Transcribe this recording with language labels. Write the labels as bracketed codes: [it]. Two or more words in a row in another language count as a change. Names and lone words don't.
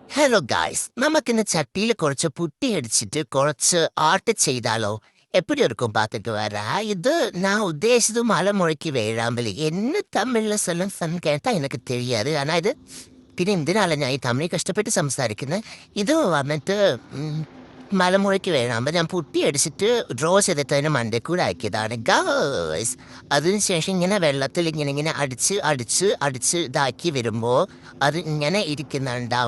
[ml] ഹലോ ഗായ്സ്, നമുക്കിന്ന് ചട്ടിയിൽ കുറച്ച് പുട്ടി അടിച്ചിട്ട് കുറച്ച് ആർട്ട് ചെയ്താലോ? [ta] எப்படி இருக்கும் பார்த்துட்டு வரா. இது நான் உத்தேசித்து மலைமுறைக்கு வேளாம்பலி என்ன தமிழ்ல சொல்லும் கேட்டால் எனக்கு தெரியாது. [ml] ஆனால் ഇത് പിന്നെ എന്തിനാണ് ഞാൻ ഈ തമിഴ് കഷ്ടപ്പെട്ട് സംസാരിക്കുന്നത്. ഇത് വന്നിട്ട് മലമുഴയ്ക്ക് വേഴാമ്പൽ ഞാൻ പുട്ടി അടിച്ചിട്ട് ഡ്രോ ചെയ്തിട്ട് മണ്ടയിൽ കൂടെ ആക്കിയതാണ് ഗായ്സ്. അതിനുശേഷം ഇങ്ങനെ വെള്ളത്തിൽ ഇങ്ങനെ അടിച്ച് ഇതാക്കി വരുമ്പോൾ അത് ഇങ്ങനെ ഇരിക്കുന്നുണ്ടാവും.